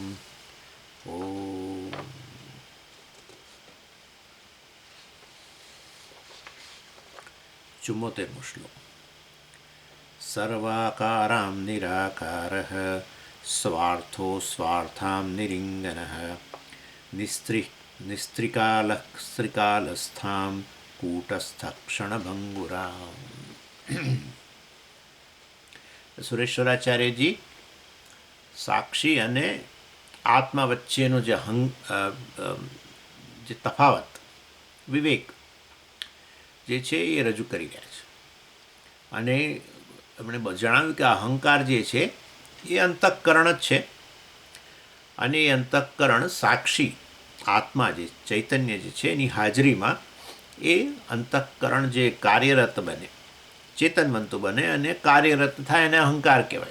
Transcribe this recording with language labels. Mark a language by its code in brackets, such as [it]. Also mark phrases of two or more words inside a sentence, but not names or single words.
[gu] ૐ ચુમ્મોતેરમો શ્લોક। [sa] सर्वाकारां निराकारः स्वार्थो स्वार्थां निरिङ्गनः निस्त्रिकालः स्त्रिकालस्थां कूटस्थक्षणभङ्गुराम्। [gu] સુરેશ્વરાચાર્યજી સાક્ષી અને આત્મા વચ્ચેનો જે તફાવત વિવેક જે છે એ રજૂ કરી રહ્યા છે. અને એમણે જણાવ્યું કે અહંકાર જે છે એ અંતઃકરણ જ છે અને એ અંતઃકરણ સાક્ષી આત્મા જે ચૈતન્ય જે છે એની હાજરીમાં એ અંતઃકરણ જે કાર્યરત બને ચેતનવંતુ બને અને કાર્યરત થાય એને અહંકાર કહેવાય.